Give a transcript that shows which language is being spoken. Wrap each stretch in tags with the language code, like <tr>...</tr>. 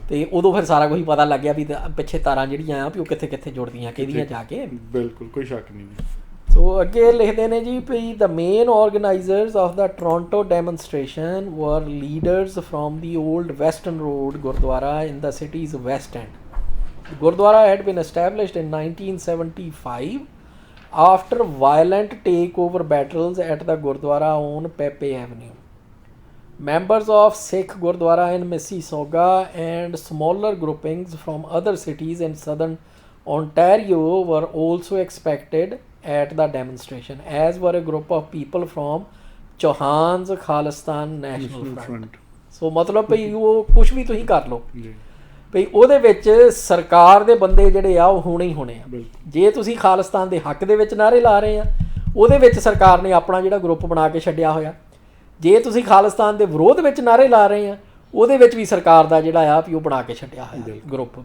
<pa>ਤੇ ਉਦੋਂ ਫਿਰ ਸਾਰਾ ਕੁਝ ਪਤਾ ਲੱਗ ਗਿਆ ਵੀ ਪਿੱਛੇ ਤਾਰਾਂ ਜਿਹੜੀਆਂ ਆ ਵੀ ਉਹ ਕਿੱਥੇ ਕਿੱਥੇ ਜੁੜਦੀਆਂ ਕਿਹਦੀਆਂ ਜਾ ਕੇ। ਬਿਲਕੁਲ ਕੋਈ ਸ਼ੱਕ ਨਹੀਂ। ਸੋ ਅੱਗੇ ਲਿਖਦੇ ਨੇ ਜੀ ਵੀ</pa> <en>The main organizers of the Toronto demonstration were leaders from the Old Western Road gurdwara in the city's west end. Gurdwara had been established in 1975 after violent takeover battles at the Gurdwara on Pepe Avenue. Members of Sikh Gurdwara in Mississauga and smaller groupings from other cities in southern Ontario were also expected at the demonstration, as were a group of people from Chauhan's Khalistan National Front.</en> <pa>ਸੋ ਮਤਲਬ ਭਈ ਉਹ ਕੁਛ ਵੀ ਤੁਸੀਂ ਕਰ ਲਓ ਭਈ ਉਹਦੇ ਵਿੱਚ ਸਰਕਾਰ ਦੇ ਬੰਦੇ ਜਿਹੜੇ ਆ ਉਹ ਹੋਣੇ ਹੀ ਹੋਣੇ ਆ। ਜੇ ਤੁਸੀਂ ਖਾਲਿਸਤਾਨ ਦੇ ਹੱਕ ਦੇ ਵਿੱਚ ਨਾਅਰੇ ਲਾ ਰਹੇ ਆ, ਉਹਦੇ ਵਿੱਚ ਸਰਕਾਰ ਨੇ ਆਪਣਾ ਜਿਹੜਾ ਗਰੁੱਪ ਬਣਾ ਕੇ ਛੱਡਿਆ ਹੋਇਆ। ਜੇ ਤੁਸੀਂ ਖਾਲਿਸਤਾਨ ਦੇ ਵਿਰੋਧ ਵਿੱਚ ਨਾਅਰੇ ਲਾ ਰਹੇ ਆ, ਉਹਦੇ ਵਿੱਚ ਵੀ ਸਰਕਾਰ ਦਾ ਜਿਹੜਾ ਆ ਵੀ ਉਹ ਬਣਾ ਕੇ ਛੱਡਿਆ ਹੋਇਆ ਗਰੁੱਪ।</pa>